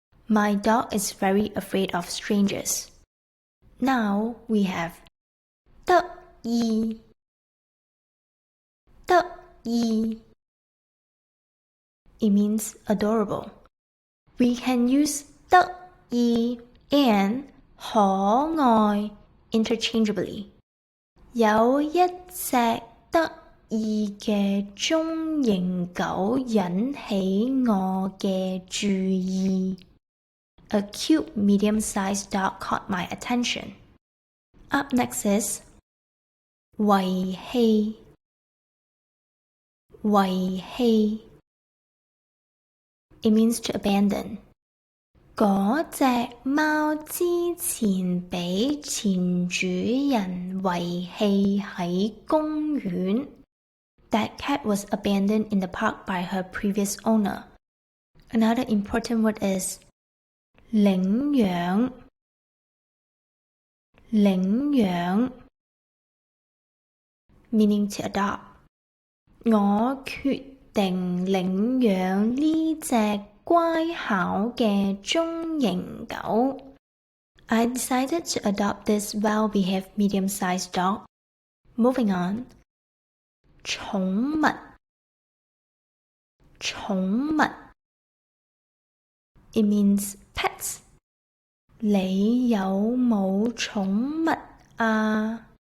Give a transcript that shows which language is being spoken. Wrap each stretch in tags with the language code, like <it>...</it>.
<en>My dog is very afraid of strangers. Now we have 得意。得意 It means adorable. We can use 得意 and 可愛 interchangeably.</en> <zh>有一隻得意嘅中型狗引起我嘅注意。</zh> <en>A cute medium-sized dog caught my attention. Up next is 遺棄。遺棄 It means to abandon.</en> <zh>嗰隻貓之前俾前主人遺棄喺公園。</zh> <en>That cat was abandoned in the park by her previous owner. Another important word is 領養。領養 meaning to adopt.</en> <zh>我決定領養呢隻乖巧嘅中型狗。</zh> <en>I decided to adopt this well-behaved medium-sized dog. Moving on. 寵物。寵物 It means pets.</en> <zh>你有冇寵物啊？</zh>